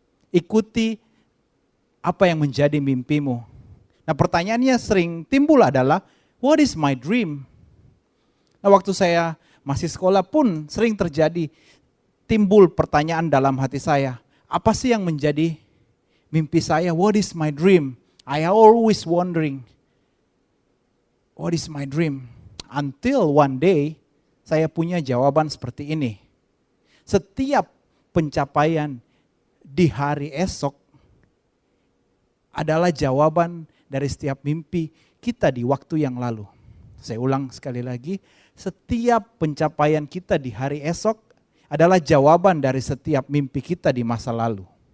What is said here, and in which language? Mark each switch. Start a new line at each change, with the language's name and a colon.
Indonesian: Ikuti apa yang menjadi mimpimu. Nah, pertanyaannya sering timbul adalah,
English: what is my dream?
Indonesian: Nah, waktu saya masih sekolah pun sering terjadi timbul pertanyaan dalam hati saya. Apa sih yang menjadi mimpi saya?
English: What is my dream? I always wondering, what is my dream? Until one day,
Indonesian: saya punya jawaban seperti ini. Setiap pencapaian di hari esok adalah jawaban dari setiap mimpi kita di waktu yang lalu. Saya ulang sekali lagi, setiap pencapaian kita di hari esok adalah jawaban dari setiap mimpi kita di masa lalu.